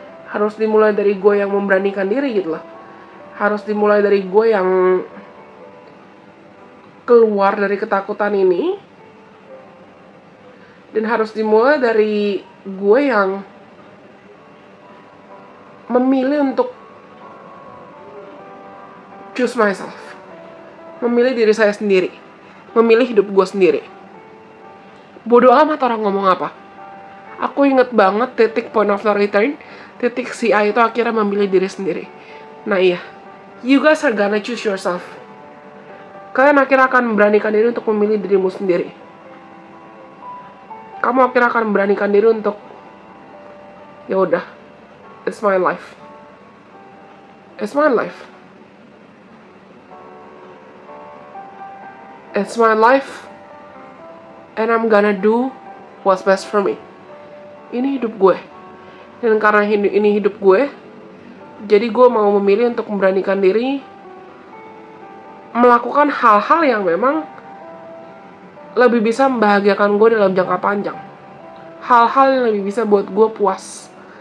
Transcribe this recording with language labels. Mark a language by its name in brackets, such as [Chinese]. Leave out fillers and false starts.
[Indonesian] Harus dimulai dari gue yang memberanikan diri gitu loh. Harus dimulai dari gue yang keluar dari ketakutan ini, dan harus dimulai dari gue yang memilih untuk [English] choose myself, [Indonesian] memilih diri saya sendiri, memilih hidup gue sendiri. Bodoh amat orang ngomong apa. Aku inget banget titik point of no return, titik si A itu akhirnya memilih diri sendiri. Nah iya, [English] you guys are gonna choose yourself. [Indonesian] Kalian akhirnya akan memberanikan diri untuk memilih dirimu sendiri. Kamu akhirnya akan memberanikan diri untuk, ya udah, [English] it's my life. It's my life. It's my life. And I'm gonna do what's best for me. [Indonesian] Ini hidup gue. Dan karena ini hidup gue, jadi gue mau memilih untuk memberanikan diri melakukan hal-hal yang memang lebih bisa membahagiakan gue dalam jangka panjang. Hal-hal yang lebih bisa buat gue puas.